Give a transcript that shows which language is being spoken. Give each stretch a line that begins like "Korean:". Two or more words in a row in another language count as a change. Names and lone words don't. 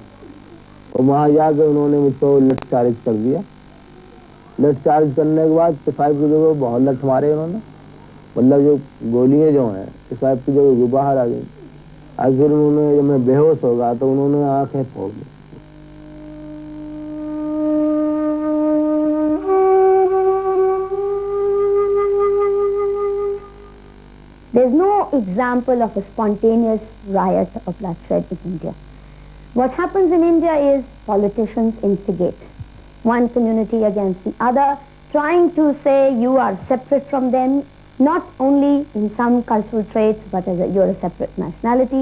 Hindi: और वहाँ जाके उन्होंने मुझको लठ चार्ज कर दिया। लठ चार्ज करने के बाद सिपाही की जगह बहुत लठ मारे उन्होंने, मतलब जो गोलियाँ जो हैं सिपाही की जगह बाहर आ गई। आखिर उन्होंने जब मैं बेहोश हो गया तो उन्होंने आंखें फोड़ दी।
English: There's no example of a spontaneous riot or bloodshed in India. What happens in India is politicians instigate one community against the other, trying to say you are separate from them, not only in some cultural traits, but as you're a separate nationality.